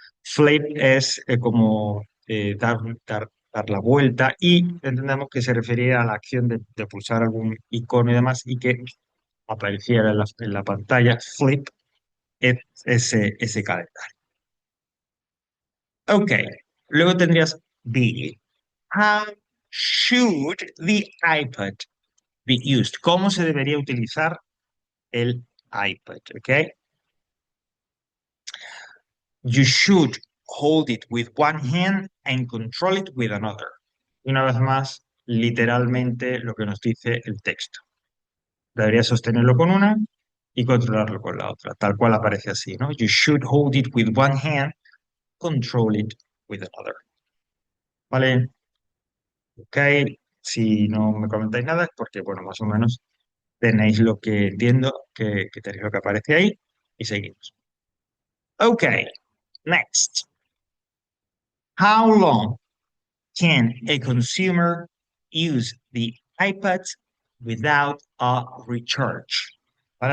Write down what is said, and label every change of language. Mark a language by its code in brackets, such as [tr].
[es] Flip es como dar la vuelta y entendemos que se refería a la acción de pulsar algún icono y demás y que apareciera en la pantalla flip ese calendario. Ok, luego tendrías be. [en] How should the iPad be used? [es] ¿Cómo se debería utilizar el iPad? [en] Ok, you should hold it with one hand and control it with another. [es] Y una vez más, literalmente lo que nos dice el texto. Debería sostenerlo con una y controlarlo con la otra, tal cual aparece así, ¿no? [en] You should hold it with one hand, control it with another. [es] ¿Vale? Ok, si no me comentáis nada es porque, bueno, más o menos tenéis lo que entiendo, que tenéis lo que aparece ahí y seguimos. [en] Ok, next. How long can a consumer use the iPad without a recharge? [es] ¿Vale?